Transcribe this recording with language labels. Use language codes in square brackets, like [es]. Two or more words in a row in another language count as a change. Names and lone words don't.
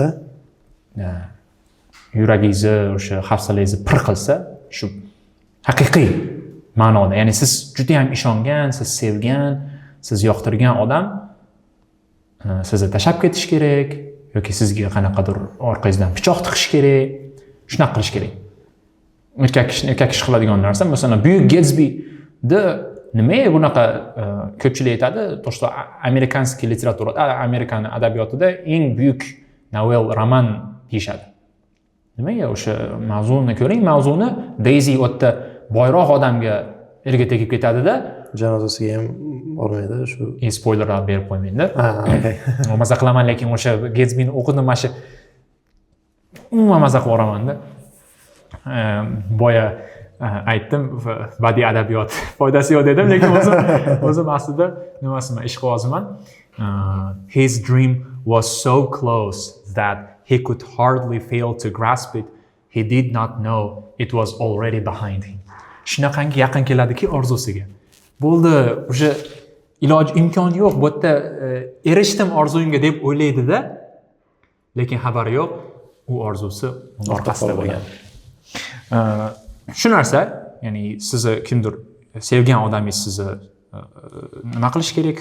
[uz] yuragingizni o'sha hafsalangizni pir qilsa, shu haqiqiy ma'noda, ya'ni siz juda ham ishongan, siz sevgan, siz yoqtirgan odam sizni tashlab ketish kerak yoki sizga qanaqadir orqangizdan pichoq tiqish kerak, shunaqa qilish kerak. Erkak kishi qiladigan narsa, masalan, Buyuk Getsbida nimaga bunaqa ko'pchilik aytadi, [ru] то что американский [uz] literaturada, Amerikan adabiyotida eng buyuk novel, roman deyishadi. Nimaga o'sha mavzuni ko'ring, mavzuni Daisy o'tda boyroq odamga erga tegib ketadi-da, janozasiga ham bormaydi shu. Spoilerlar berib qo'ymayman-da. Okay. Maza qilaman, lekin o'sha Getsbini o'qidim, mana shu umuman maza qilib yuboraman-da. Boya aytdim, badiiy adabiyot foydasi yo'q dedim, lekin o'zim aslida nimasiman, ishqibozman. [en] His dream was so close that he could hardly fail to grasp it. He did not know it was already behind him. [uz] Shunaqangi yaqin keladiki orzusiga. Bo'ldi, o'sha imkon yo'q, bu yerda erishdim orzuyimga deb o'ylaydi-da, lekin xabari yo'q, u orzusi orqasida bo'lgan. Shu narsa, ya'ni sizni kimdir sevgan odamingiz sizni nima qilish kerak?